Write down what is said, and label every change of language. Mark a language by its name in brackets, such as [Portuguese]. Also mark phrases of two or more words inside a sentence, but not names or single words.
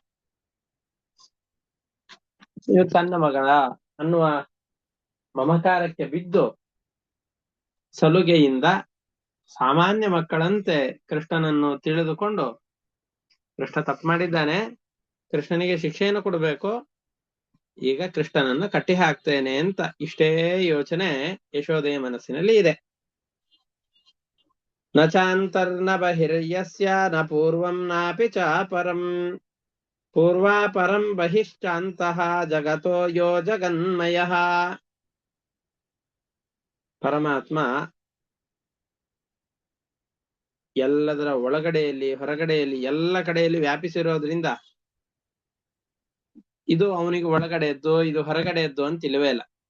[Kannada] ಇವು ತನ್ನ ಮಗಳ ಅನ್ನುವ ಮಮಕಾರಕ್ಕೆ ಬಿದ್ದು ಸಲುಗೆಯಿಂದ ಸಾಮಾನ್ಯ ಮಕ್ಕಳಂತೆ ಕೃಷ್ಣನನ್ನು ತಿಳಿದುಕೊಂಡು, ಕೃಷ್ಣ ತಪ್ಪು ಮಾಡಿದ್ದಾನೆ, ಕೃಷ್ಣನಿಗೆ ಶಿಕ್ಷೆಯನ್ನು ಕೊಡಬೇಕು, ಈಗ ಕೃಷ್ಣನನ್ನು ಕಟ್ಟಿ ಹಾಕ್ತೇನೆ ಅಂತ ಇಷ್ಟೇ ಯೋಚನೆ ಯಶೋದೆಯ ಮನಸ್ಸಿನಲ್ಲಿ ಇದೆ. [Sanskrit] ನ ಚಾಂತರ್ನ ಬಹಿರ್ಯಸ್ಯ ನ ಪೂರ್ವಂ ನಾಪಿ ಚ ಪರಂ ಪೂರ್ವಾಪರಂ ಬಹಿಶ್ಚಾಂತಃ ಜಗತೋ ಯೋ ಜಗನ್ಮಯಃ. [Kannada] ಪರಮಾತ್ಮ ಎಲ್ಲದರ ಒಳಗಡೆಯಲ್ಲಿ ಹೊರಗಡೆಯಲ್ಲಿ ಎಲ್ಲ ಕಡೆಯಲ್ಲಿ ವ್ಯಾಪಿಸಿರೋದ್ರಿಂದ ಇದು ಅವನಿಗೆ ಒಳಗಡೆಯದ್ದು, ಇದು ಹೊರಗಡೆಯದ್ದು ಅಂತ ಇಲ್ಲವೇ ಇಲ್ಲ.